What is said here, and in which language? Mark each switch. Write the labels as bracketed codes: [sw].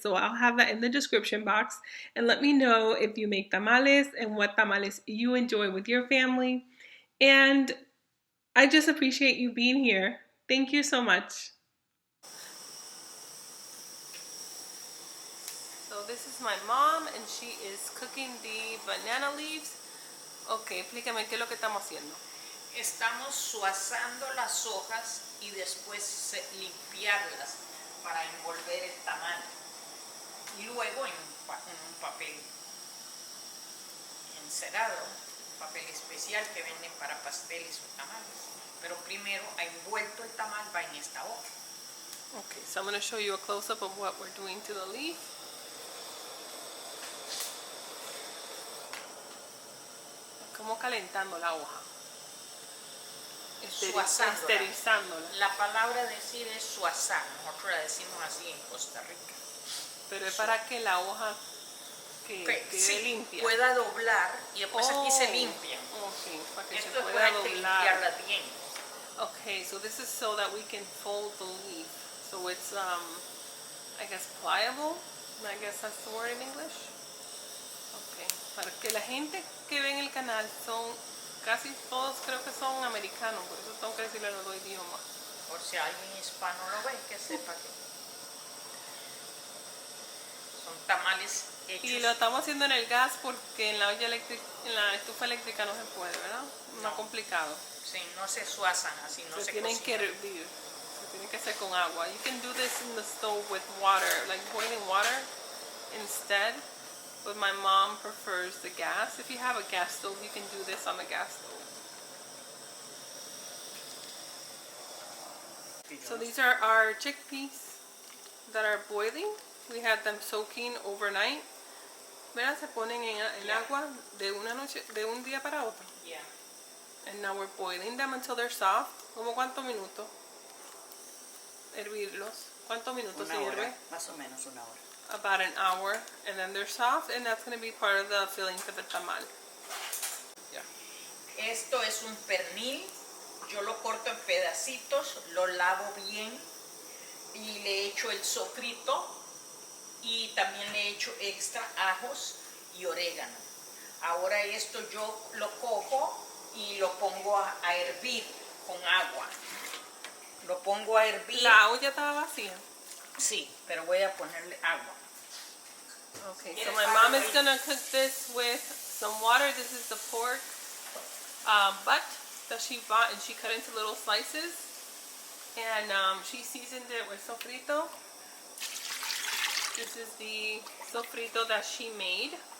[en] So I'll have that in the description box, and let me know if you make tamales and what tamales you enjoy with your family. And I just appreciate you being here. Thank you so much. So this is my mom, and she is cooking the banana leaves. [es] Okay, explícame qué es lo que estamos haciendo. Estamos suazando las hojas y después limpiarlas para envolver el tamal. Y luego en un papel encerado, un papel especial que venden para pasteles o tamales. Pero primero, envuelto el tamal va en esta hoja. [en] Okay, so I'm going to show you a close-up of what we're doing to the leaf. [es] Como calentando la hoja. Esterilizándola. La palabra decir es suazar. Nosotros la decimos así en Costa Rica. Pero es para que la hoja quede sí, limpia. Pueda doblar y después aquí se limpia. Okay, para que esto se pueda doblar. Limpiarla bien. [en] Okay, so this is so that we can fold the leaf. So it's, I guess, pliable. I guess that's the word in English. [es] Okay, para que la gente que ve en el canal son, casi todos creo que son americanos, por eso tengo que decirle los dos idiomas. Por si alguien hispano lo ve, que sepa que son tamales hechos. Y lo estamos haciendo en el gas porque en la olla eléctrica, en la estufa eléctrica no se puede, ¿verdad? No, complicado. Sí, no se suazan así, no se tienen que hervir. Se tienen que hacer con agua. [en] You can do this in the stove with water, like boiling water instead. But my mom prefers the gas. If you have a gas stove, you can do this on the gas stove. So these are our chickpeas that are boiling. We had them soaking overnight. [es] ¿Verdad? Se ponen en agua de una noche, de un día para otro. [en] Yeah. And now we're boiling them until they're soft. [es] ¿Cómo cuántos minutos? Hervirlos. ¿Cuántos minutos se hierve? Más o menos una hora. [en] About an hour, and then they're soft, and that's going to be part of the filling for the tamal. Yeah. [es] Esto es un pernil. Yo lo corto en pedacitos, lo lavo bien y le echo el sofrito y también le echo extra ajos y orégano. Ahora esto yo lo cojo y lo pongo a hervir con agua. Lo pongo a hervir. La olla estaba vacía. Sí, pero voy a ponerle agua. [en] Okay, so my mom is gonna cook this with some water. This is the pork butt that she bought, and she cut into little slices. And she seasoned it with sofrito. This is the sofrito that she made.